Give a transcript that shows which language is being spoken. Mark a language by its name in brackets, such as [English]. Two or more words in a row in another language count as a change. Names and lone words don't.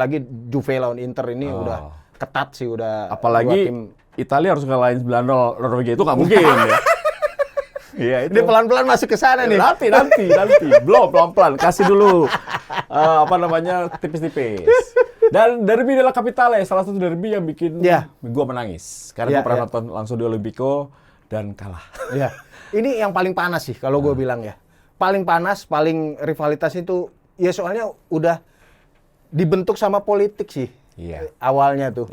[Indonesian] Apalagi Juve lawan Inter ini udah ketat sih udah. Apalagi Italia harus ngalahin 9-0 Norwegia itu nggak mungkin ya. Iya, itu. Dia pelan-pelan masuk ke sana nih. Nanti. Belum pelan-pelan. Kasih dulu tipis-tipis. Dan derby della Capitale salah satu derby yang bikin gua menangis. Karena gua pernah nonton langsung di Olimpico dan kalah. Iya. Ini yang paling panas sih kalau gua bilang ya. Paling panas, paling rivalitas itu ya soalnya udah dibentuk sama politik sih. Iya. Awalnya tuh.